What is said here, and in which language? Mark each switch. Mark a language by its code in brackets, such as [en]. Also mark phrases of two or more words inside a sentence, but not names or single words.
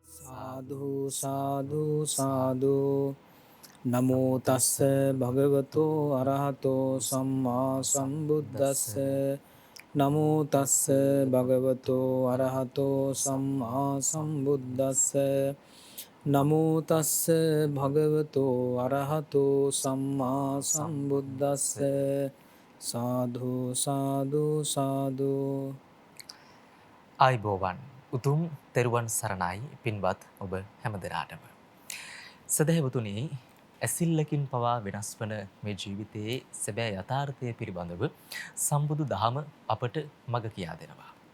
[pi] සාදු සාදු සාදු නමෝ තස්ස භගවතෝ අරහතෝ සම්මා සම්බුද්දස්ස නමෝ තස්ස භගවතෝ අරහතෝ සම්මා සම්බුද්දස්ස නමෝ තස්ස භගවතෝ අරහතෝ සම්මා සම්බුද්දස්ස සාදු සාදු සාදු. [si] ආයිබෝවන් උතුම් තෙරුවන් සරණයි පින්වත් ඔබ හැමදෙනාටම. සදහැවතුනි, ඇසිල්ලකින් පවා වෙනස් වන මේ ජීවිතයේ සැබෑ යථාර්ථය පිළිබඳව සම්බුදු දහම අපට මඟ කියා දෙනවා.